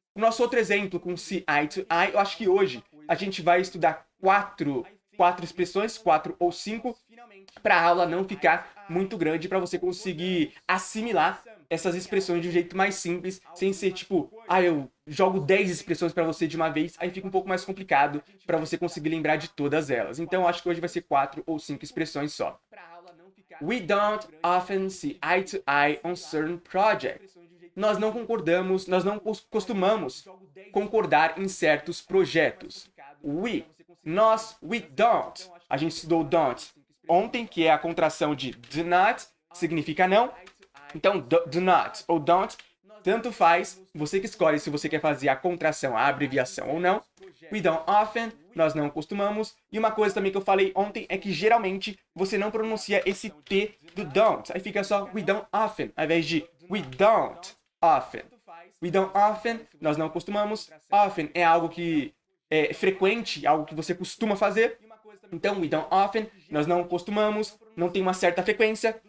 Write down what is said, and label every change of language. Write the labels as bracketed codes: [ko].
[pt] O nosso outro exemplo com see eye to eye, eu acho que hoje a gente vai estudar quatro expressões, 4 ou 5, para a aula não ficar muito grande, para você conseguir assimilar essas expressões de um jeito mais simples, sem ser tipo, eu jogo 10 expressões para você de uma vez, aí fica um pouco mais complicado para você conseguir lembrar de todas elas. Então, eu acho que hoje vai ser 4 ou 5 expressões só. [en] We don't often see eye to eye on certain projects. [pt] Nós não concordamos, nós não costumamos concordar em certos projetos. We don't. A gente estudou don't ontem, que é a contração de do not, significa não. Então, do not ou don't, tanto faz, você que escolhe se você quer fazer a contração, a abreviação ou não. [en] We don't often, [pt] nós não costumamos. E uma coisa também que eu falei ontem é que geralmente você não pronuncia esse T do don't. Aí fica só [en] we don't often, [pt] ao invés de we don't often. We don't often, nós não costumamos. Often é algo que é frequente, algo que você costuma fazer. Então, [en] we don't often, [pt] nós não costumamos, não tem uma certa frequência.